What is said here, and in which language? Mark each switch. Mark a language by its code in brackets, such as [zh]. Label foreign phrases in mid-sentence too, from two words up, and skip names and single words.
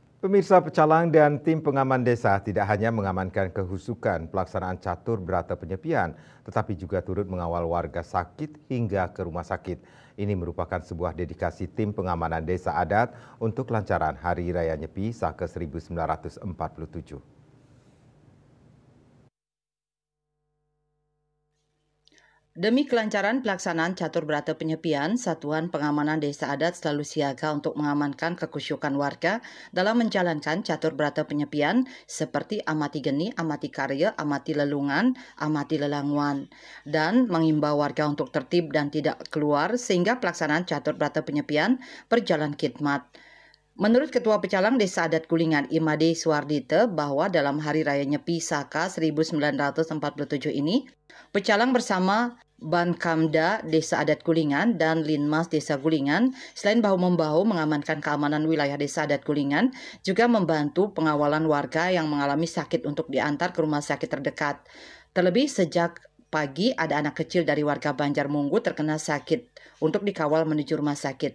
[id] Pemirsa, pecalang dan tim pengaman desa tidak hanya mengamankan kehusukan pelaksanaan catur berata penyepian, tetapi juga turut mengawal warga sakit hingga ke rumah sakit. Ini merupakan sebuah dedikasi tim pengamanan desa adat untuk kelancaran Hari Raya Nyepi Saka 1947. Demi kelancaran pelaksanaan catur berata penyepian, Satuan Pengamanan Desa Adat selalu siaga untuk mengamankan kekusyukan warga dalam menjalankan catur berata penyepian seperti amati geni, amati karya, amati lelungan, amati lelanguan, dan mengimbau warga untuk tertib dan tidak keluar sehingga pelaksanaan catur berata penyepian berjalan khidmat. Menurut Ketua Pecalang Desa Adat Kulingan Imade Suardite bahwa dalam Hari Raya Nyepi Saka 1947 ini, Pecalang bersama Bankamda Desa Adat Kulingan dan Linmas Desa Kulingan selain bahu-membahu mengamankan keamanan wilayah Desa Adat Kulingan, juga membantu pengawalan warga yang mengalami sakit untuk diantar ke rumah sakit terdekat. Terlebih sejak pagi ada anak kecil dari warga Banjarmunggu terkena sakit untuk dikawal menuju rumah sakit.